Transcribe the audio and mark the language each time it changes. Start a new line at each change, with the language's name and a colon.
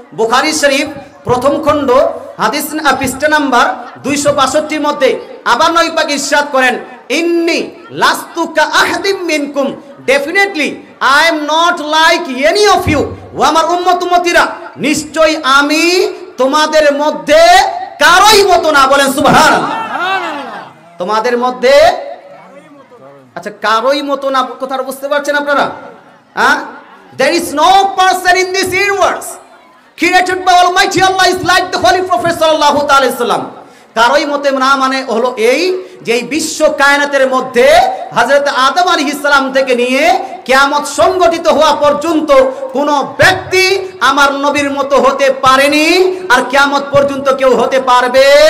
Bangla: বুখারী শরীফ প্রথম খণ্ড হাদিস পৃষ্ঠা নাম্বার 262 মধ্যে আবার নবী পাক ইরশাদ করেন,
Arabic: ইন্নী লাস্তু কা আহাদিম মিনকুম,
English: Definitely I am not like any of you.
Bangla: ও আমার উম্মত উম্মতিরা, নিশ্চয়ই আমি তোমাদের মধ্যে কারোই মতো না। বলেন সুবহানাল্লাহ। তোমাদের মধ্যে, আচ্ছা, কারোই মতো না কথাটা বুঝতে পারছেন আপনারা?
English: হ্যাঁ, there is no person in this universe created by Almighty Allah is like the Holy Prophet sallallahu alaihi wasallam.
Bangla: কারোই মতে না মানে হলো এই যে এই বিশ্ব কায়নাতের মধ্যে হযরত আদম আলাইহিস সালাম থেকে নিয়ে কিয়ামত সংগঠিত হওয়া পর্যন্ত কোন ব্যক্তি আমার নবীর মতো হতে পারেনি, আর কিয়ামত পর্যন্ত কেউ হতে পারবে?